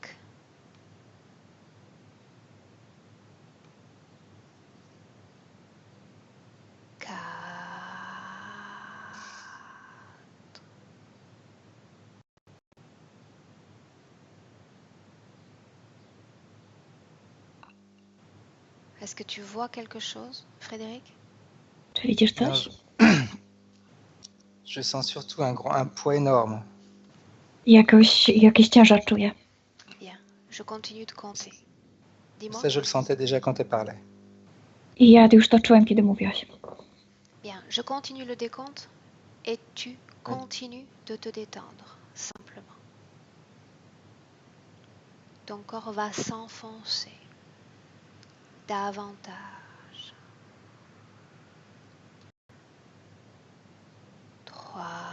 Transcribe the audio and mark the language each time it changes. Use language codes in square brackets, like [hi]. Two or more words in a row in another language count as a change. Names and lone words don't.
[fr] 4. 'Est-ce que tu vois quelque chose, Frédéric? [pl] Czy widzisz [fr] Non, [pl] coś? [fr] je sens surtout un poids énorme. [pl] Jakiś ciężar czuję. [fr] Bien. Je continue de compter. Dis-moi. Ça, je le sentais déjà quand tu parlais. [pl] I ja już to czułem, kiedy mówiłaś. [fr] Bien. Je continue le décompte et tu continues de te détendre, simplement. Ton corps va s'enfoncer davantage. 3.